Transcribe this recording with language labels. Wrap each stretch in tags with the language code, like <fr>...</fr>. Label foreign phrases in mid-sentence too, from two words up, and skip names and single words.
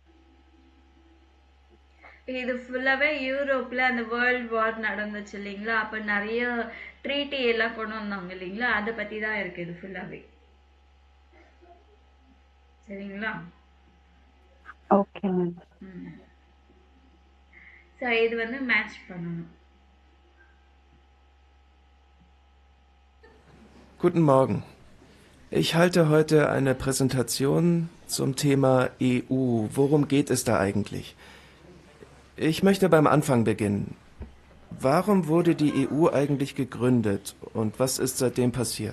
<ta>இது ஃபுல்லாவே யூரோப்ல அந்த</ta> <en>world war</en> <ta>நடந்துச்சு இல்லைங்களா, அப்ப நிறைய ட்ரீட்டி எல்லாம் கொண்டு வந்தாங்க இல்லைங்களா, அதை பத்தி தான் இருக்கு இது ஃபுல்லாவே. சரிங்களா?</ta> <en>okay ma'am.</en> <ta>ஸோ இது வந்து மேட்ச் பண்ணணும்.</ta> <de>Guten Morgen. Ich halte heute eine Präsentation zum Thema EU. Worum geht es da eigentlich? Ich möchte beim Anfang beginnen. Warum wurde die EU eigentlich gegründet und was ist seitdem passiert?</de>